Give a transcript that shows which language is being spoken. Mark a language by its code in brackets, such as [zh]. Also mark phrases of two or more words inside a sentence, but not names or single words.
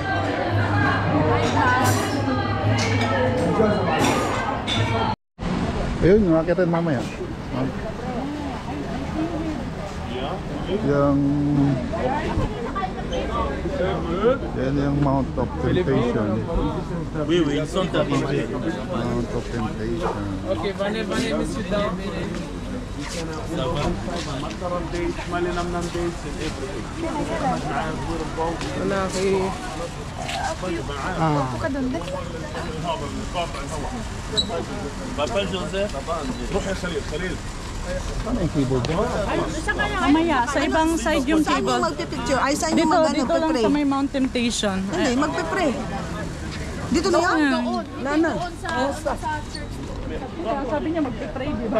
[tl] Ayun, nakitin mamaya. Yan yung Mount of Temptation. [fr] Oui, oui, ils sont arrivés. Mount of Temptation. Ok, venez, monsieur Dam. Papa Joseph. [tl] Ano yung keyboard dyan? Mamaya, sa ibang side yung Saan yung table. magpipicture? Ay, saan yung Dito lang magpipray? sa may Mount Temptation. Hindi, magpipray. Dito na yan? Lana. Sabi niya magpipray, di ba?